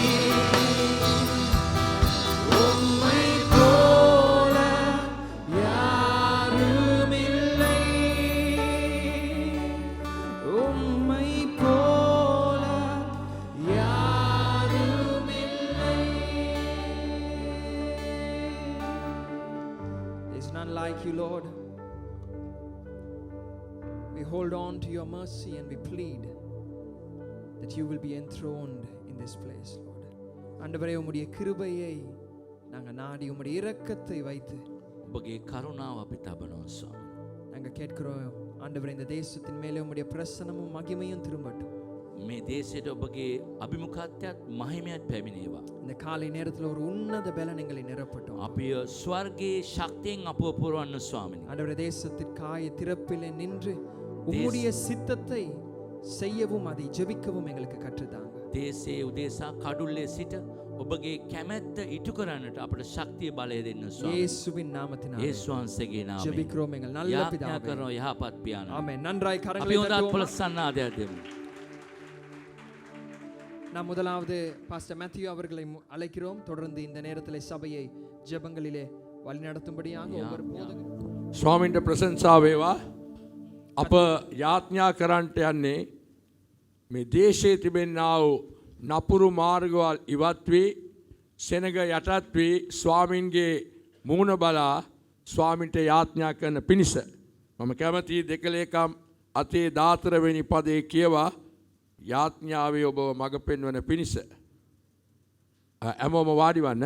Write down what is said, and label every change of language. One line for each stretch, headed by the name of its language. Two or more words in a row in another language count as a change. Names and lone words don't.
Tamil: உம்மை போல யாரும் இல்லை. உம்மை போல யாரும் இல்லை.
English: There's none like you, Lord. We hold on to your mercy and we plead that you will be enthroned in this place, Lord.
Tamil: ஆண்டவரே, உம்முடைய கிருபையை நாங்கள் நாடி உம்முடைய இரக்கத்தை வைத்து
Sinhala: ඔබගේ කරුණාව අපි තබනවා ස්වාමී.
Tamil: நாங்கள் கேட்கிறோம். ஆண்டவரே, இந்த தேசத்தின் மேலே உம்முடைய பிரசன்னமும் மகிமையும் திரும்பட்டும்.
Sinhala: මේ දේශයට ඔබගේ අභිමුඛත්වයත් මහිමයත් පැමිණේවා.
Tamil: இந்த காலை நேரத்தில் ஒரு உன்னத பலன் எங்களை நிரப்பட்டும்.
Sinhala: අපිය ස්වර්ගයේ ශක්තියෙන් අපව පුරවන්න ස්වාමිනී.
Tamil: ஆண்டவரே, தேசத்திற்காய திறப்பிலே நின்று உம்முடைய சித்தத்தை செய்யவும் அதை ஜெபிக்கவும் எங்களுக்கு கற்றுத்தாங்க.
Sinhala: දේශයේ උදෙසා කඩුල්ලේ සිට ඔබගේ කැමැත්ත ඉටු කරන්නට අපට ශක්තිය බලය දෙන්න ස්වාමී.
Tamil: இயேசுவின் நாமத்தினாலே
Sinhala: යේසුස් වහන්සේගේ නාමයෙන්
Tamil: ஜெபிக்கிறோம் எங்கள் நல்ல
Sinhala: යාඥා
Tamil: பிதாவே.
Sinhala: කරන යහපත් පියාණන්.
Tamil: ஆமென். நன்றாய்
Sinhala: අපි
Tamil: கரங்களை
Sinhala: හොඳත්
Tamil: தட்டுவோமா?
Sinhala: ප්‍රසන්නාදයක් දෙමු.
Tamil: நாம் முதலாவது பாஸ்டர் மேத்யூ அவர்களை அழைக்கிறோம். தொடர்ந்து இந்த நேரத்திலே சபையை ஜெபங்களிலே வழிநடத்தும்படியாக ஒவ்வொரு போதகரும்
Sinhala: ස්වාමින්ට ප්‍රශංසා වේවා. අප යාඥා කරන්නට යන්නේ මේ දේශයේ තිබෙනා වූ නපුරු මාර්ගවල් ඉවත් වී සෙනග යටත් වී ස්වාමින්ගේ මූණ බලා ස්වාමින්ට යාඥා කරන පිණිස මම කැමැති දෙකලේකම් අතේ 14 වෙනි පදේ කියවා යාඥාවේ ඔබව මඟ පෙන්වන පිණිස හැමෝම වාඩි වන්න.